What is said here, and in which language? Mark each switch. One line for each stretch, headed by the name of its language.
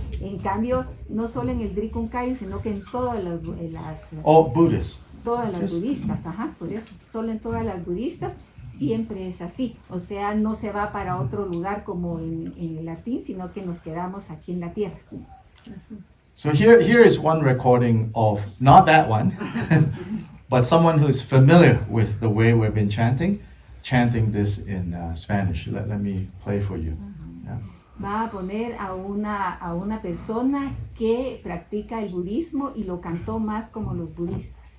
Spanish: En cambio, no solo en el Drikung, sino que en todas las
English: Buddhists.
Spanish: Todas las budistas, por eso, solo en todas las budistas siempre es así. O sea, no se va para otro lugar como en el latín, sino que nos quedamos aquí en la tierra.
English: So here is one recording of, not that one, but someone who is familiar with the way we've been chanting this in Spanish. Let me play for you. Yeah.
Spanish: Va a poner a una persona que practica el budismo y lo cantó más como los budistas.